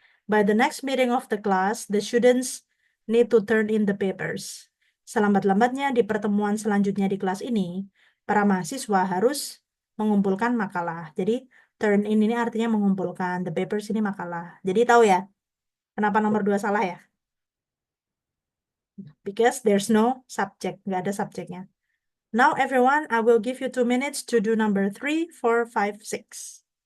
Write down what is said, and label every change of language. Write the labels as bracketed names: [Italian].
[English] By the next meeting of the class, the students need to turn in the papers. [Indonesian] Selambat-lambatnya di pertemuan selanjutnya di kelas ini, para mahasiswa harus mengumpulkan makalah. Jadi, [English] turn in [Indonesian] ini artinya mengumpulkan. The papers ini makalah. Jadi tahu ya, kenapa nomor 2 salah ya? [English] Because there's no subject. [Indonesian] Nggak ada subjeknya. [English] Now everyone, I will give you 2 minutes to do number 3, 4, 5, 6.